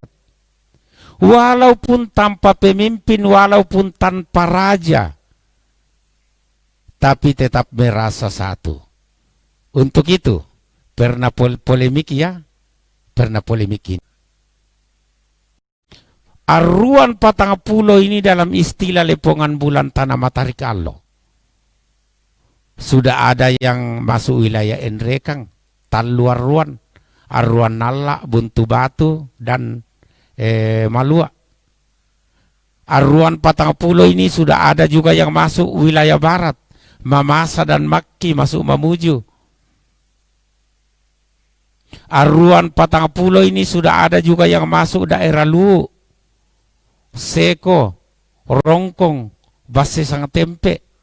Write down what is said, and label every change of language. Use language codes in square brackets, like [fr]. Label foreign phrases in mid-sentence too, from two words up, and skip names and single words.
[id] Walaupun tanpa pemimpin, walaupun tanpa raja, tapi tetap merasa satu. Untuk itu, pernah polemik ya, pernah polemik ini. Arruan Patang Pulo ini dalam istilah lepongan bulan tanah Matarik Allah. Sudah ada yang masuk wilayah Enrekang, Taluar Ruan, Arruan Nalla, Buntu Batu, dan Malua. Arruan Patang Pulo ini sudah ada juga yang masuk wilayah barat, Mamasa dan Makki masuk Mamuju. Arruan Patang Pulo ini sudah ada juga yang masuk daerah Luwu, Seko, Rongkong, Basse Sangtempe.